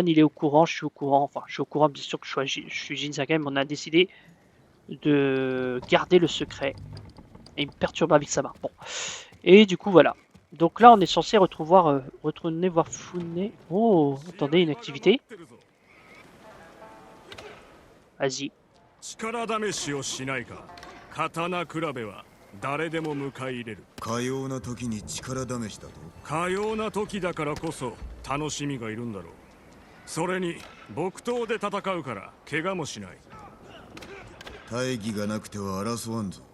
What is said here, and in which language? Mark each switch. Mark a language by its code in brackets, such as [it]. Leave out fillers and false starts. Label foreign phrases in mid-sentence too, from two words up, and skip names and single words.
[fr] Il est au courant, je suis au courant. Enfin, je suis au courant, bien sûr que je suis Jin Sakai, mais on a décidé de garder le secret. Et il me perturbe avec sa main. Bon. Et du coup, voilà. Donc là, on est censé retourner voir Fune. Oh, attendez, une activité. Vas-y. [ja] 力試しをしないか。刀比べは誰でも迎え入れる。かような時に力試しだと。かような時だからこそ楽しみがいるんだろう。それに木刀で戦うから怪我もしない。大義がなくては争わんぞ。